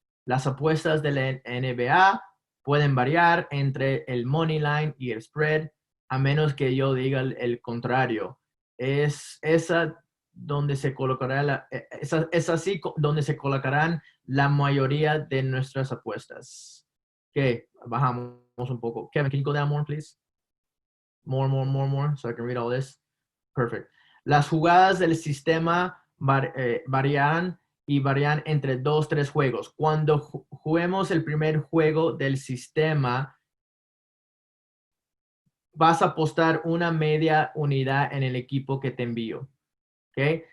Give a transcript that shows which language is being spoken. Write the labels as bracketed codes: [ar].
[es] Las apuestas de la NBA pueden variar entre el Money Line y el spread, a menos que yo diga el contrario. Es esa donde se colocará es así donde se colocarán la mayoría de nuestras apuestas. Ok, bajamos un poco. [en] Kevin, can you go down more, please? More, so I can read all this. Perfect. [es] Las jugadas del sistema varían entre 2, 3 juegos. Cuando juguemos el primer juego del sistema, vas a apostar una media unidad en el equipo que te envío. ¿Okay?